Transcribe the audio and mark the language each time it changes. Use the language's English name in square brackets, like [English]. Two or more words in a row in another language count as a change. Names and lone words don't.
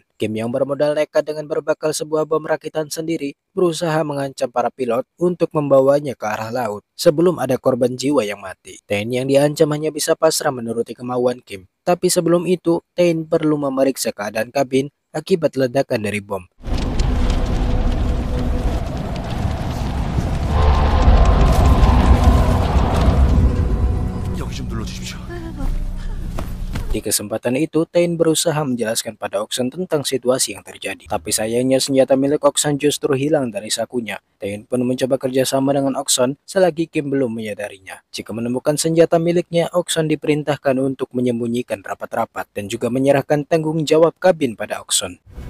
[Indonesian] Kim yang bermodal nekat dengan berbekal sebuah bom rakitan sendiri, berusaha mengancam para pilot untuk membawanya ke arah laut sebelum ada korban jiwa yang mati. Tain yang diancam hanya bisa pasrah menuruti kemauan Kim. Tapi sebelum itu, Tain perlu memeriksa keadaan kabin akibat ledakan dari bom. [Korean] 여기 좀 눌러주십시오. [Indonesian] Di kesempatan itu, Tain berusaha menjelaskan pada Oksan tentang situasi yang terjadi. Tapi sayangnya senjata milik Oksan justru hilang dari sakunya. Tain pun mencoba kerjasama dengan Oksan selagi Kim belum menyadarinya. Jika menemukan senjata miliknya, Oksan diperintahkan untuk menyembunyikan rapat-rapat dan juga menyerahkan tanggung jawab kabin pada Oksan.